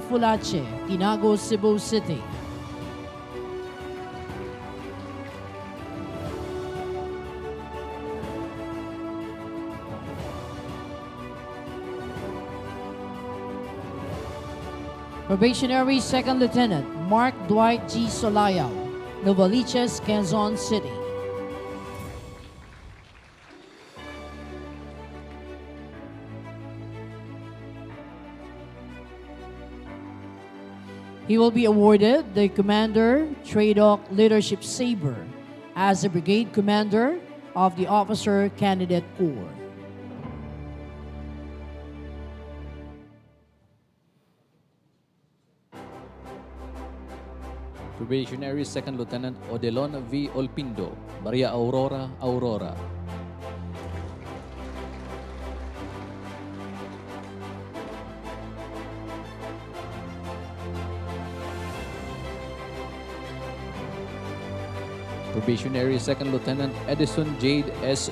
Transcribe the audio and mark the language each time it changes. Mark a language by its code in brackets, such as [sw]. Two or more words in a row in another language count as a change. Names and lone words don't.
[en] Fulache, Tinago, Cebu City. Probationary Second Lieutenant Mark Dwight G. Solayaw, Novaliches, Quezon City. He will be awarded the Commander Tradeoak Leadership Saber as the Brigade Commander of the Officer Candidate Corps. Probationary Second Lieutenant Odelon V. Olpindo, Maria Aurora, Aurora. Probationary Second Lieutenant Edison Jade S.